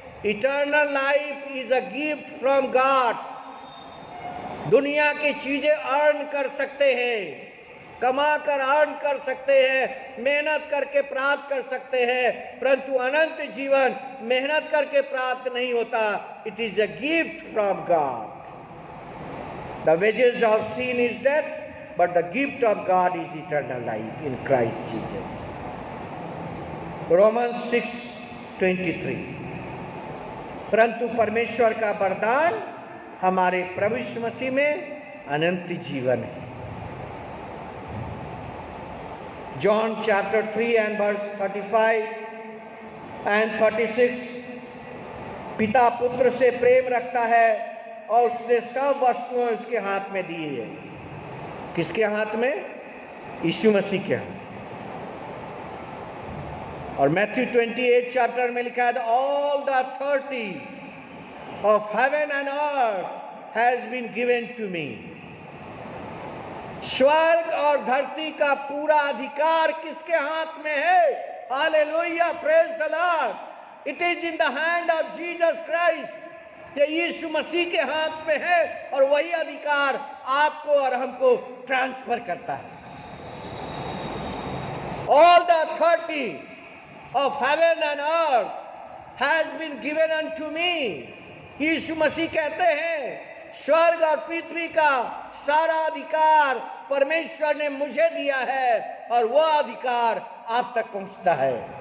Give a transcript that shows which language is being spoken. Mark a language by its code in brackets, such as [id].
[en] Eternal life is a gift from God. [hi] दुनिया की चीजें अर्न कर सकते हैं, कमा कर अर्न कर सकते हैं, मेहनत करके प्राप्त कर सकते हैं, परंतु अनंत जीवन मेहनत करके प्राप्त नहीं होता। [en] It is a gift from God. The wages of sin is death, but the gift of God is eternal life in Christ Jesus. Romans 6:23। [hi] परंतु परमेश्वर का वरदान हमारे प्रभु यीशु मसीह में अनंत जीवन है। [en] John chapter 3 and verse 35 and 36। [hi] पिता पुत्र से प्रेम रखता है और उसने सब वस्तुएं उसके हाथ में दी है। किसके हाथ में? यीशु मसीह के हाथ। और मैथ्यू 28 चैप्टर में लिखा है, [en] All the authorities of heaven and earth has been given to me. [hi] स्वर्ग और धरती का पूरा अधिकार किसके हाथ में है? [en] Hallelujah, praise the Lord. It is in the hand of Jesus Christ. [hi] ये यीशु मसीह के हाथ में है और वही अधिकार आपको और हमको ट्रांसफर करता है। [en] All the authority of heaven and earth has been given unto me। [hi] यीशु मसीह कहते हैं स्वर्ग और पृथ्वी का सारा अधिकार परमेश्वर ने मुझे दिया है और वह अधिकार आप तक पहुंचता है।